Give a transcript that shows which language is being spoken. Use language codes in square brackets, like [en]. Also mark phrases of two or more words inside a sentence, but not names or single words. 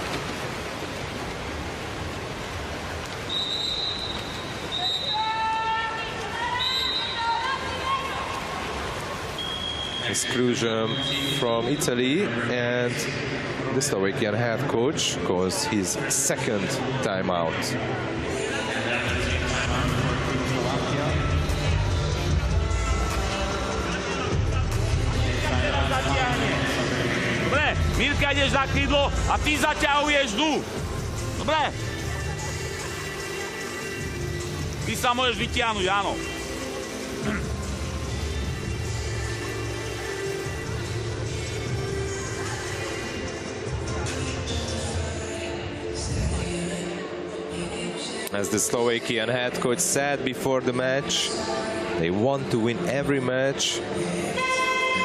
[en] Exclusion from Italy, and the Slovakian head coach calls his second timeout. [sk] Dobre, Mirka, ideš na krídlo a ty zaťahuješ dnu. Dobre? Ty sa môžeš vytiahnuť, áno. [en] As the Slovakian head coach said before the match, they want to win every match.